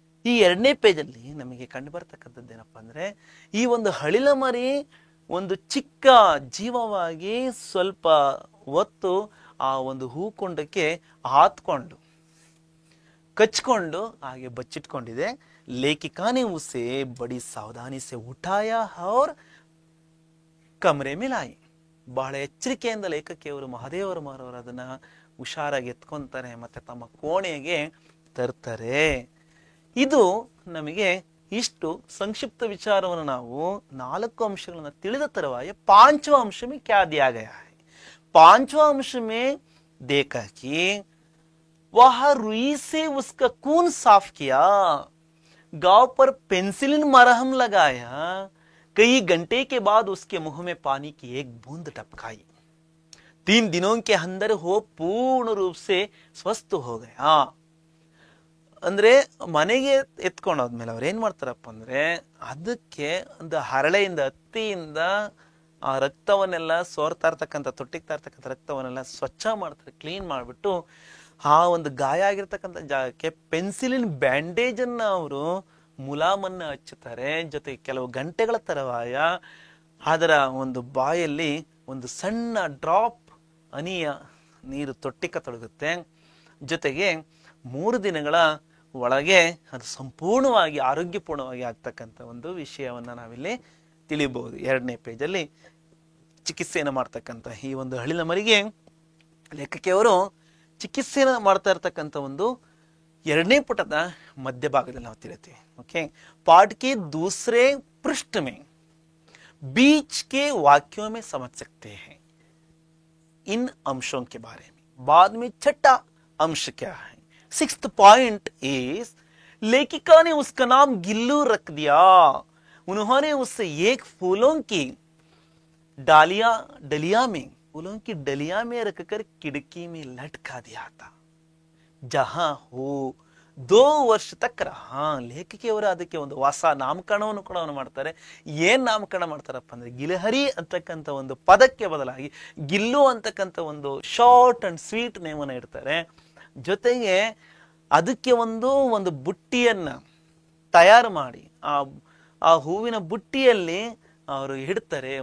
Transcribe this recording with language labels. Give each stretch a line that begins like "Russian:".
Kannada: ಈ 2ನೇ ಪೇಜಲ್ಲಿ ನಮಗೆ ಕಂಡು ಬರ್ತಕ್ಕಂಥದ್ದು ಏನಪ್ಪಾ ಅಂದ್ರೆ ಈ ಒಂದು ಹಳಿಲ ಮರಿ ಒಂದು ಚಿಕ್ಕ ಜೀವವಾಗಿ ಸ್ವಲ್ಪ ಹೊತ್ತು ಆ ಒಂದು ಹೂಕೊಂಡಕ್ಕೆ ಹಾತ್ಕೊಂಡು ಕಚ್ಕೊಂಡು ಹಾಗೆ ಬಚ್ಚಿಟ್ಕೊಂಡಿದೆ.
Hindi: लेखिका ने उसे बड़ी सावधानी से उठाया और कमरे में लाई.
Kannada: ಬಹಳ ಎಚ್ಚರಿಕೆಯಿಂದ ಲೇಖಕಿಯವರು ಮಹಾದೇವರ ಮಾರವರು ಅದನ್ನ ಹುಷಾರಾಗಿ ಎತ್ಕೊಂತಾರೆ ಮತ್ತೆ ತಮ್ಮ ಕೋಣೆಗೆ ತರ್ತಾರೆ. ಇದು ನಮಗೆ ಇಷ್ಟು ಸಂಕ್ಷಿಪ್ತ ವಿಚಾರವನ್ನು ನಾವು 4 अंशಗಳನ್ನು ತಿಳಿದ ತರುವಾಯ
Hindi: 5वां अंश में क्या दिया गया है. 5वां अंश में देखा कि वह रुई से उसका खून साफ किया, गांव पर पेंसिलिन मरहम लगाया, कई घंटे के बाद उसके मुंह में पानी की एक बूंद टपकाई. 3 दिनों के अंदर वो पूर्ण रूप से स्वस्थ हो गया.
Kannada: ಅಂದ್ರೆ ಮನೆಗೆ ಎತ್ಕೊಂಡೋದ್ಮೇಲೆ ಅವ್ರು ಏನ್ ಮಾಡ್ತಾರಪ್ಪ ಅಂದ್ರೆ ಅದಕ್ಕೆ ಒಂದು ಹರಳೆಯಿಂದ ಹತ್ತಿಯಿಂದ ಆ ರಕ್ತವನ್ನೆಲ್ಲ ಸೋರ್ತಾ ಇರ್ತಕ್ಕಂಥ ತೊಟ್ಟಿಗ್ತಾ ಇರ್ತಕ್ಕಂಥ ರಕ್ತವನ್ನೆಲ್ಲ ಸ್ವಚ್ಛ ಮಾಡ್ತಾರೆ, ಕ್ಲೀನ್ ಮಾಡ್ಬಿಟ್ಟು ಆ ಒಂದು ಗಾಯ ಆಗಿರ್ತಕ್ಕಂಥ ಜಾಗಕ್ಕೆ ಪೆನ್ಸಿಲಿನ್ ಬ್ಯಾಂಡೇಜ್ ಅನ್ನ ಅವರು ಮುಲಾಮನ್ನ ಹಚ್ಚುತ್ತಾರೆ. ಜೊತೆಗೆ ಕೆಲವು ಗಂಟೆಗಳ ತರುವಾಯ ಅದರ ಒಂದು ಬಾಯಲ್ಲಿ ಒಂದು ಸಣ್ಣ ಡ್ರಾಪ್ ಹನಿಯ ನೀರು ತೊಟ್ಟಿಕ ತೊಡಗುತ್ತೆ. ಜೊತೆಗೆ 3 ದಿನಗಳ ಒಳಗೆ ಅದು ಸಂಪೂರ್ಣವಾಗಿ ಆರೋಗ್ಯಪೂರ್ಣವಾಗಿ ಆಗ್ತಕ್ಕಂಥ ಒಂದು ವಿಷಯವನ್ನ ನಾವಿಲ್ಲಿ ತಿಳಿಬಹುದು 2ನೇ ಪೇಜಲ್ಲಿ. ಚಿಕಿತ್ಸೆಯನ್ನು ಮಾಡ್ತಕ್ಕಂಥ ಈ ಒಂದು ಹಳಿಲ ಮರಿಗೆ ಲೇಖಕಿಯವರು ಚಿಕಿತ್ಸೆಯನ್ನು ಮಾಡ್ತಾ ಇರ್ತಕ್ಕಂಥ ಒಂದು 2ನೇ ಪುಟದ ಮಧ್ಯಭಾಗದಲ್ಲಿ ನಾವು ತಿಳಿತೀವಿ.
Hindi: ಓಕೆ, पाठ के दूसरे पृष्ठ में बीच के वाक्यों में समझ सकते हैं इन अंशों के बारे में. बाद में छठा अंश क्या है?
English: 6th point is
Hindi: लेखिका ने उसका नाम गिल्लू रख दिया. उन्होंने उसे एक फूलों की डलिया में फूलों की डलिया में रखकर खिड़की में लटका दिया था. जहां हो
Kannada: 2 ವರ್ಷ ತಕ್ಕ ಲೇಖಕಿಯವರು ಅದಕ್ಕೆ ಒಂದು ಹೊಸ ನಾಮಕರಣವನ್ನು ಕೂಡ ಮಾಡ್ತಾರೆ. ಏನ್ ನಾಮಕರಣ ಮಾಡ್ತಾರಪ್ಪ ಅಂದ್ರೆ ಗಿಲಹರಿ ಅಂತಕ್ಕಂಥ ಒಂದು ಪದಕ್ಕೆ ಬದಲಾಗಿ ಗಿಲ್ಲು ಅಂತಕ್ಕಂಥ ಒಂದು ಶಾರ್ಟ್ ಅಂಡ್ ಸ್ವೀಟ್ ನೇಮ್ ಅನ್ನ ಇಡ್ತಾರೆ. ಜೊತೆಗೆ ಅದಕ್ಕೆ ಒಂದು ಬುಟ್ಟಿಯನ್ನ ತಯಾರು ಮಾಡಿ ಆ ಹೂವಿನ ಬುಟ್ಟಿಯಲ್ಲಿ ಅವರು ಇಡ್ತಾರೆ.